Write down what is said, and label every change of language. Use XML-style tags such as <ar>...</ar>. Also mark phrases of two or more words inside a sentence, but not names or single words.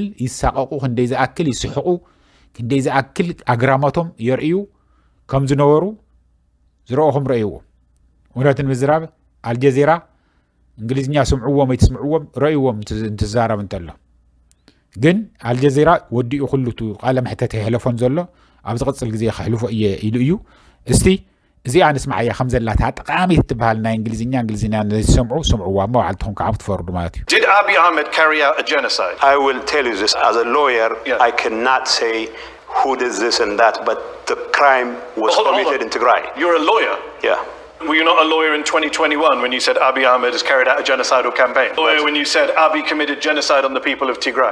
<ti>ይሳቀቁ ክንደይ ዝኣክል ይስሕቁ ክንደይ ዝኣክል ኣግራሞቶም የርእዩ ከም ዝነበሩ ዝረኦኹም ረእይዎ እውነትን ምዝራብ አልጀዚራ እንግሊዝኛ ስምዕዎም ወይ ትስምዕዎም ረእይዎም እንትዛረብ እንተሎ ግን አልጀዚራ ወዲኡ ኩሉቱ ቃለ መሕተት ይሕለፎን ዘሎ ኣብ ዝቕፅል ግዜ ከሕልፎ ኢሉ እዩ እስቲ እዚኣ ንስማዓያ ከም ዘላታ ጠቃሚት ትበሃል ናይ እንግሊዝኛ ዝሰምዑ ስምዕዋ መባዕልትኩም ከዓ ትፈርዱ ማለት እዩ</ti> <en>Did Abiy Ahmed carry out a genocide? I will tell you this as a lawyer. Yeah. I cannot say who did this and that, but the crime was committed in Tigray. You're a lawyer? Yeah. Were you not a lawyer in 2021 when you said Abiy Ahmed has carried out a genocidal campaign? Lawyer when you said Abiy committed genocide on the people of Tigray?</en>